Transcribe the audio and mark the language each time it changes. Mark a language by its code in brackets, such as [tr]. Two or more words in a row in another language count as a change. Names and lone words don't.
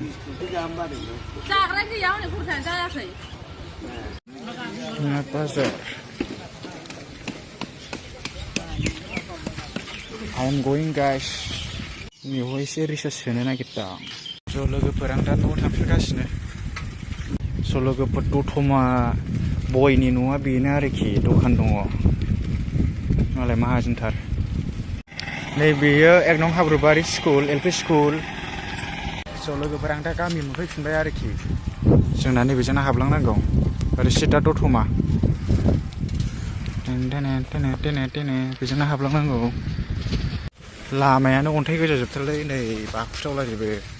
[brx] जाग्रा गैया हनै खरसायानो जायाखै बाजार [en] I'm going guys [brx] बेवहाय एसे रिसार्च सोनो नागिरदों ज' लोगोफोर आं दा न'आव थांफिनगासिनो स' लोगोफोर दतमा बयनि न'आ बेनो आरोखि दखान दङ मालाय माहाजोनथार नै बेयो 1 नं हाब्रुबारि स्कुल एलपि स्कुल स' लोगोफोर आं दा गामि मोनफैफिनबाय आरोखि जोंना नैबेजोंनो हाबलांनांगौ ओरै सिदा दतमा बेजोंनो हाबलांनांगौ लामायानो अन्थाइ गोजा जोबथारलै नै बाखुसावलाजोबो